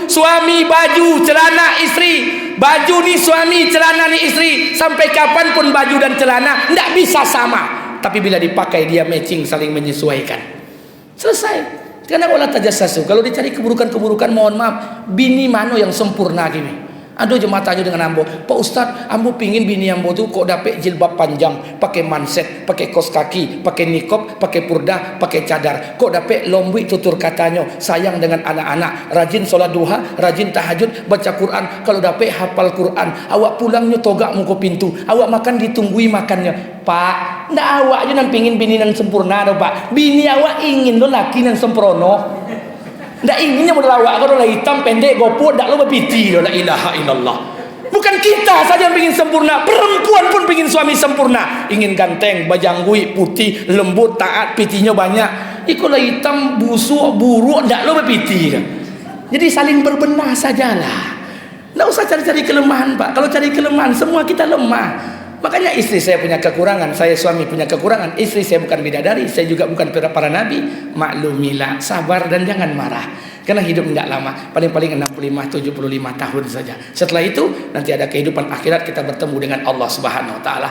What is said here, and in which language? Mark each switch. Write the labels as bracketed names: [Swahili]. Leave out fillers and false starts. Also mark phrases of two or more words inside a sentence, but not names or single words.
[Indonesian] Suami baju, celana istri. Baju nih suami, celana nih istri. Sampai kapanpun baju dan celana tidak bisa sama. Tapi bila dipakai dia matching, saling menyesuaikan. Selesai. Karena [Arabic] ولا تجسسوا. [Indonesian] Kalau dicari keburukan-keburukan, mohon maaf, bini mana yang sempurna gini? Aduh jemaah tanya dengan ambo, Pak Ustadz, ambo pingin bini ambo tuh kok dapet jilbab panjang, pakai manset, pakai kos kaki, pakai nikop, pakai purdah, pakai cadar. Kok dapet lombik tutur katanya, sayang dengan anak-anak, rajin sholat duha, rajin tahajud, baca Quran. Kalau dapet hafal Quran, [Minangkabau] awak pulangnya togak muka pintu, awak makan ditunggui makannya. Pak, ndak awak aja yang pingin bini yang sempurna do Pak. Bini awak ingin lo laki yang sempurna. Ndak inginnya modal awak kalau lah hitam pendek gopo ndak lo berpiti lo, [Arabic] لا إله إلا الله. [Indonesian] Bukan kita saja yang ingin sempurna, perempuan pun ingin suami sempurna, ingin ganteng, bajanggui, putih, lembut, taat, pitinya banyak. [Minangkabau] Iko lah hitam, busuk, buruk, ndak lo berpiti. [Indonesian] Jadi saling berbenah sajalah. Ndak usah cari-cari kelemahan Pak. Kalau cari kelemahan semua kita lemah. Makanya istri saya punya kekurangan, saya suami punya kekurangan. Istri saya bukan bidadari, saya juga bukan para nabi. Maklumilah, sabar dan jangan marah. Karena hidup tidak lama, paling-paling 65-75 tahun saja. Setelah itu nanti ada kehidupan akhirat, kita bertemu dengan Allah [Arabic] سبحانه وتعالى.